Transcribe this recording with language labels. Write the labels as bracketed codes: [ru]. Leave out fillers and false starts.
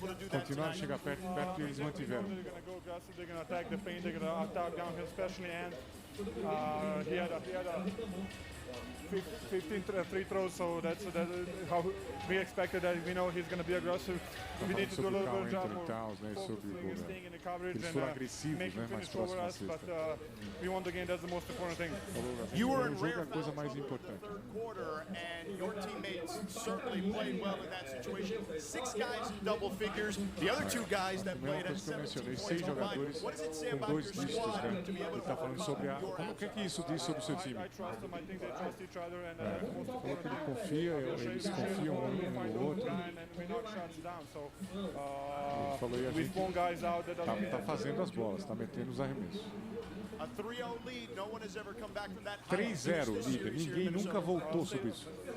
[pt] Continuaram a chegar perto e eles mantiveram. [en] He had 15 free throws, so that's how we expected that. We know he's going to be aggressive. We need to do a little bit of job more focusing, staying in the coverage, and make him finish over us. But we won the game. That's the most important thing. You were in rare third quarter, and your teammates certainly played well in that situation. 6 guys in double figures. The other 2 guys that played at 17 points combined. What does it say about your squad to be able to [pt] falando sobre o que é que isso diz sobre o seu time? [en] I trust them. I think they trust each other, and most [pt] Falou que ele confia, eles confiam um no outro. Ele falou, e a gente tá fazendo as bolas, tá metendo os arremessos. 3-0 líder, ninguém nunca voltou sobre isso.